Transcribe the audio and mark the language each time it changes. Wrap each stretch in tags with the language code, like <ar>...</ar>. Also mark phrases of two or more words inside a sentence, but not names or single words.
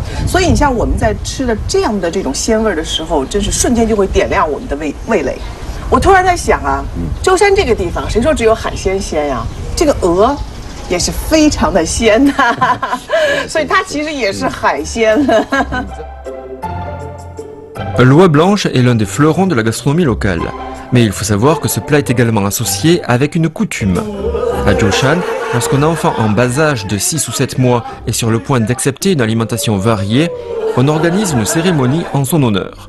<zh>所以你像我们在吃的这样的这种鲜味的时候，真是瞬间就会点亮我们的味蕾。我突然在想啊，舟山这个地方，谁说只有海鲜鲜呀？这个鹅。也是非常的鲜呐、所以它其实也是海鲜。</zh> <fr>L'oie blanche est l'un des fleurons de la gastronomie locale. Mais il faut savoir que ce plat est également associé avec une coutume. À Zhoushan, lorsqu'un enfant en bas âge de 6 ou 7 mois est sur le point d'accepter une alimentation variée, on organise une cérémonie en son honneur.</fr>